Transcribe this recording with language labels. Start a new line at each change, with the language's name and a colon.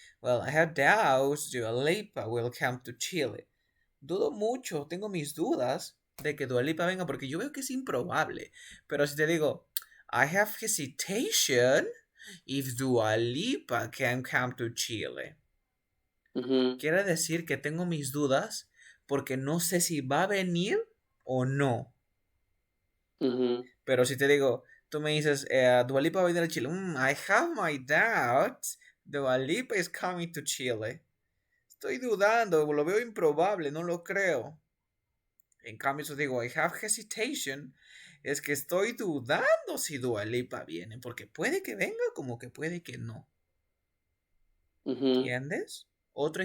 English: Well, I have doubts Dua Lipa will come to Chile.
Spanish: Dudo mucho, tengo mis dudas de que Dua Lipa venga porque yo veo que es improbable. Pero si te digo,
English: I have hesitation if Dua Lipa can come to Chile.
Spanish: Quiere decir que tengo mis dudas porque no sé si va a venir o no. Pero si te digo, tú me dices, Dua Lipa va a venir a Chile.
English: I have my doubts. Dua Lipa is coming to Chile.
Spanish: Estoy dudando, lo veo improbable, no lo creo. En cambio, si digo,
English: I have hesitation,
Spanish: es que estoy dudando si Dua Lipa viene, porque puede que venga como que puede que no. ¿Entiendes? Otro